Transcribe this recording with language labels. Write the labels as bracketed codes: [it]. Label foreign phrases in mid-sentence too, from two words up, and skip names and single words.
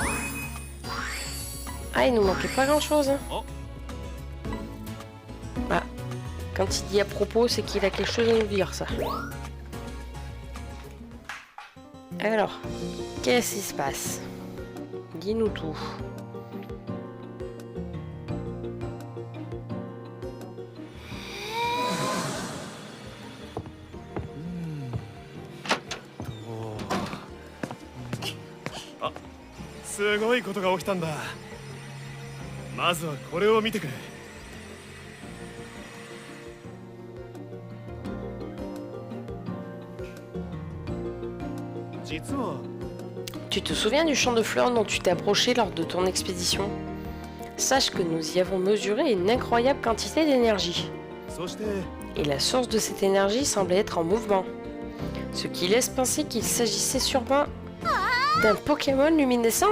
[fr] Ah, il nous manquait pas grand chose. Hein. Ah, quand il dit à propos, c'est qu'il a quelque chose à nous dire, ça. Alors, qu'est-ce qui se passe? Dis-nous tout. [ja] Ah, すごいことが起きたんだ。まずはこれを見てくれ。実は [fr] Tu te souviens du champ de fleurs dont tu t'es approché lors de ton expédition? Sache que nous y avons mesuré une incroyable quantité d'énergie. [ja] そして [fr] Et la source de cette énergie semblait être en mouvement. Ce qui laisse penser qu'il s'agissait sûrement d'un Pokémon luminescent?